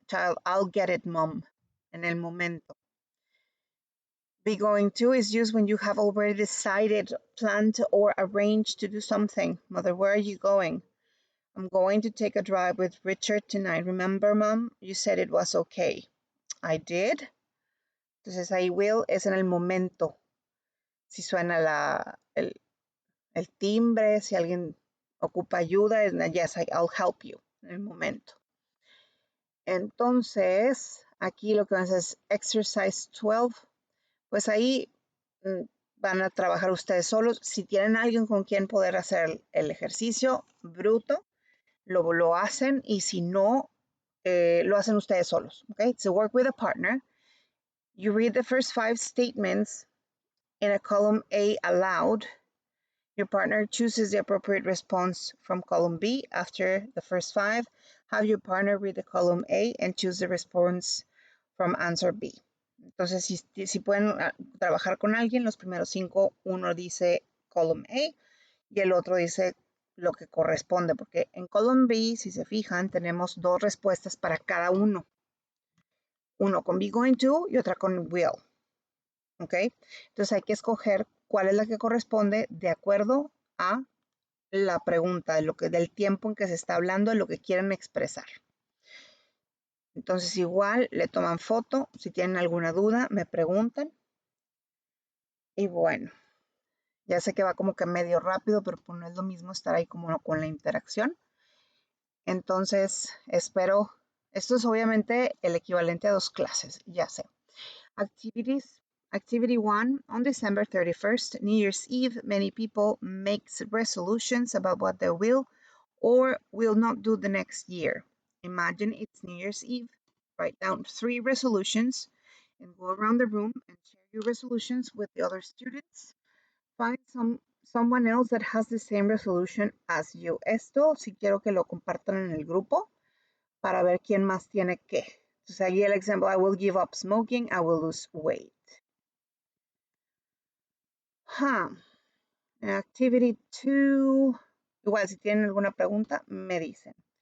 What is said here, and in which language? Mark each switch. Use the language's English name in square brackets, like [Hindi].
[English] Child, I'll get it, mom. [Spanish] En el momento. [English] Be going to is used when you have already decided, planned, or arranged to do something. Mother, where are you going? I'm going to take a drive with Richard tonight. Remember, mom, you said it was okay. I did. [Spanish] Entonces ahí will es en el momento. Si suena el timbre, si alguien ocupa ayuda, es [English] yes, I'll help you, [Spanish] en el momento. Entonces, aquí lo que vamos a hacer es exercise 12. Pues ahí van a trabajar ustedes solos. Si tienen alguien con quien poder hacer el ejercicio, bruto, lo hacen, y si no, lo hacen ustedes solos. [English] Okay, so work with a partner. You read the first 5 statements in a column A aloud. Your partner chooses the appropriate response from column B after the first 5. Have your partner read the column A and choose the response from answer B. [Spanish] Entonces, si pueden trabajar con alguien, los primeros 5, uno dice column A y el otro dice lo que corresponde, porque en column B, si se fijan, tenemos 2 respuestas para cada uno. Uno con be going to y otra con will. ¿Ok? Entonces hay que escoger cuál es la que corresponde de acuerdo a la pregunta, del tiempo en que se está hablando, de lo que quieren expresar. Entonces igual le toman foto, si tienen alguna duda me preguntan. Y bueno, ya sé que va como que medio rápido, pero pues no es lo mismo estar ahí como con la interacción. Entonces espero, esto es obviamente el equivalente a 2 clases, ya sé. [English] Activities. Activity 1, on December 31st, New Year's Eve, many people make resolutions about what they will or will not do the next year. Imagine it's New Year's Eve. Write down 3 resolutions and go around the room and share your resolutions with the other students. Find someone else that has the same resolution as you. [Spanish] Esto si quiero que lo compartan en el grupo para ver quién más tiene qué. Entonces aquí el ejemplo, [English] I will give up smoking, I will lose weight. [Spanish] Activity 2, igual si tienen alguna pregunta, me dicen.